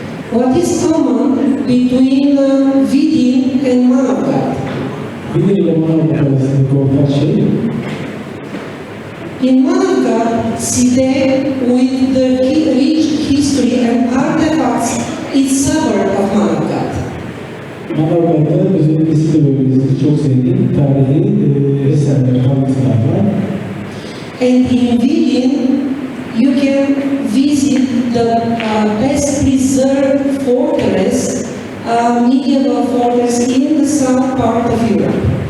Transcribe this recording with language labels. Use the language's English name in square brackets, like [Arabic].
[English] What is common between Vidin and Manavgat? [Turkish] Vidin ile Manavgat arasındaki ortak şey, [English] in Manavgat, Side, with the rich history and artifacts, is suburb of Manavgat. [Turkish] Manavgat'ta özellikle Side bölgesinde çok sevdiğim tarihi eserler, kalıntılar var. [English] And in Vidin, you can visit the best preserved fortress, medieval fortress in the south part of Europe.